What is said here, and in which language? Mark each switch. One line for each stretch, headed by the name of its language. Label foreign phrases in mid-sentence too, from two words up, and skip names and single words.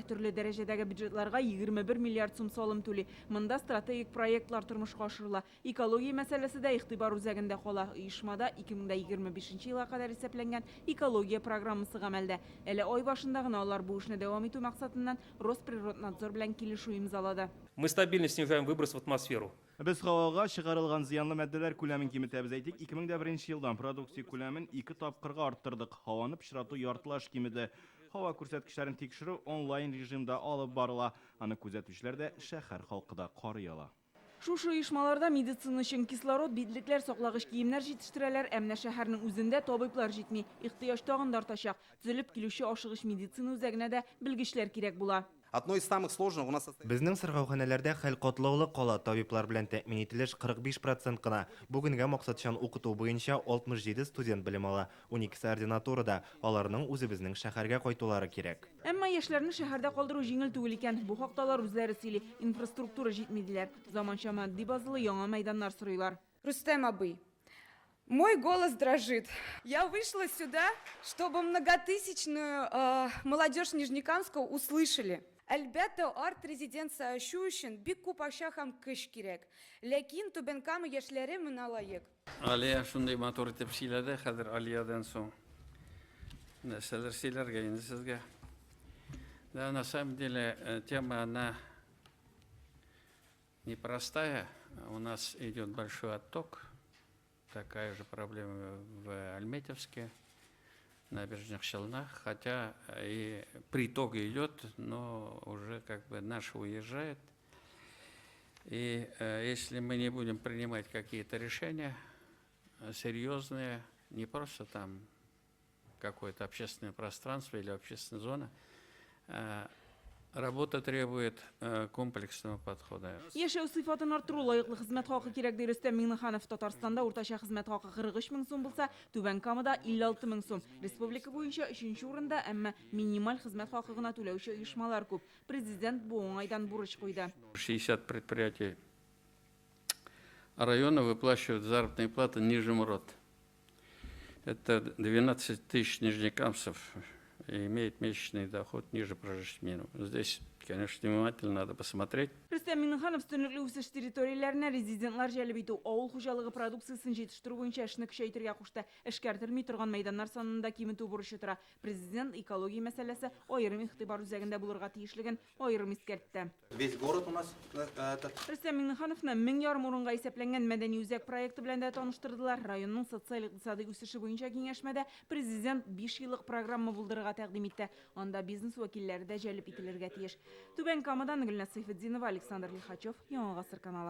Tatar: Төрле дәрәҗәдәге бюджетларга 21 миллиард сум салым түли. Монда стратегик проектлар тормышка ашырыла. Экология мәсьәләсе дә игътибар үзәгендә кала. Оешмада 2025 елга кадәр исәпләнгән экология программасы гамәлдә. Әле ай башында гына алар бу эшне дәвам итү максатыннан Росприроднадзор белән килешү имзалады.
Russian: Мы стабильно снижаем выброс в атмосферу.
Tatar: Без һавага чыгарылган зыянлы мәддәләр күләмен киметәбез әйтик. 2001 елдан продукция күләмен 2 тапкырга арттырдык. Һаваны пычрату яртылаш кимеде. Һава күрсәткечләрен тикшерү онлайн режимда алып барыла. Аны күзәтүчеләр дә шәһәр халкы да карый ала. Шушы оешмаларда медицина өчен кислород, бидлекләр, саклагыч киемнәр җитештерәләр, әмма шәһәрнең үзендә табиблар җитми. Ихтыяҗ тагын да артачак. Төзелеп килүче ашыгыч медицина үзәгенә дә белгечләр кирәк була.
Russian: Одно из самых сложных у нас
Tatar: Безнең сыргауханәләрдә хәл катлаулы кала, табиблар белән тәэмин ителеш 45% кына. Бүгенгә максатчан укыту буенча 67 студент белем ала, 12 ординатурада. Аларның үзебезнең шәһәргә кайтулары кирәк. Әмма яшьләрне шәһәрдә калдыру җиңел түгел икән. Бу хакталар үзләре сөйли. Инфраструктура җитмидиләр. Заманча матди базалы яңа мәйданнар сорыйлар. Рустем Абый,
Russian: мой голос дрожит. Я вышла сюда, чтобы многотысячную молодежь Нижнекамска услышали.
Tatar: Әлбәттә, арт-резиденция ачу өчен бик күп акча һәм көч кирәк. Ләкин Түбән Кама яшьләре моңа лаек. Алия шундый матур итеп сөйләде, хәзер Алиядан соң. Нәрсәләр сөйләргә инде сезгә.
Russian: Да, на самом деле, тема, она непростая. У нас идет большой отток. Такая же проблема в Альметьевске, набережных Челнах, хотя и приток идет, но уже как бы наши уезжают. И если мы не будем принимать какие-то решения серьезные, не просто там какое-то общественное пространство или общественная зона, работа требует комплексного подхода.
Tatar: Яшәү сыйфатын арттыру, лаеклы хезмәт хакы кирәк ди Рөстәм Миңнеханов. Татарстанда уртача хезмәт хакы 43 мең сум булса, Түбән Камада 56 мең сум. Республика буенча 3нче урында, әмма минималь хезмәт хакы гына түләүче оешмалар күп. Президент бу уңайдан бурыч куйды.
Russian: 60 предприятий района выплачивают заработные платы ниже МРОТ. Это 12 тысяч нижнекамцев имеет месячный доход ниже прожиточного минимума. Здесь конечно, внимательно надо посмотреть.
Tatar: Рустам Минниханов стөнлүкле үсеш территорияларына резидентлар жәлеп итү, авыл хуҗалыгы продукциясын җитештерү буенча эшне көчәйтергә кушты. Эшкәртелми торган мәйданнар санында киметү бурычы тора. Президент экология мәсьәләсе аерым игътибар үзәгендә булырга тиешлеген аерым искәртте.
Russian: Весь город у нас
Tatar: Рустам Миннихановны 1000 ярым урынга исәпләнгән мәдәни үзәк проекты белән дә таныштырдылар. Районның социаль-икътисади үсеше буенча киңәшмәдә президент 5 еллык программа булдырырга тәкъдим итте. Анда бизнес вәкилләре дә җәлеп ителергә тиеш. Түбән Камадан Гөлназ Сайфетдинова, Александр Лихачев, Яңа Гасыр каналы.